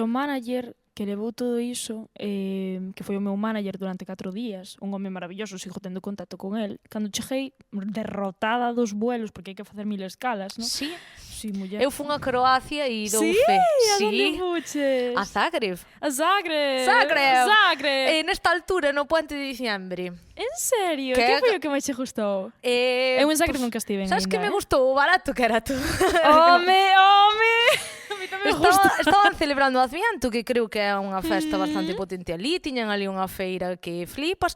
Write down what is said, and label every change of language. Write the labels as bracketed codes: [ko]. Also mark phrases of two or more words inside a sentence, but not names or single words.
[gl] O manager que levou todo iso, que foi o meu manager durante 4 días, un home maravilloso, sigo tendo contacto con el. Cando cheguei derrotada dos vuelos, porque hai que facer 1000 escalas, non? Sí. Sí, muller. Eu fun a Croacia e dou Sí, fe. a donde fuches? A Zagreb. A Zagreb. Zagreb. Zagreb. Nesta altura, no [es] puente de diciembre. [gl] En serio? Que Que é foi o que máis che gustou? Eu en Zagreb nunca estive Sabes ainda, que me gustou o barato que era todo. Home! A mí tamén me gusta. Estaban celebrando o Adviento, que creo que é unha festa bastante potente ali. Tiñan ali unha feira que flipas.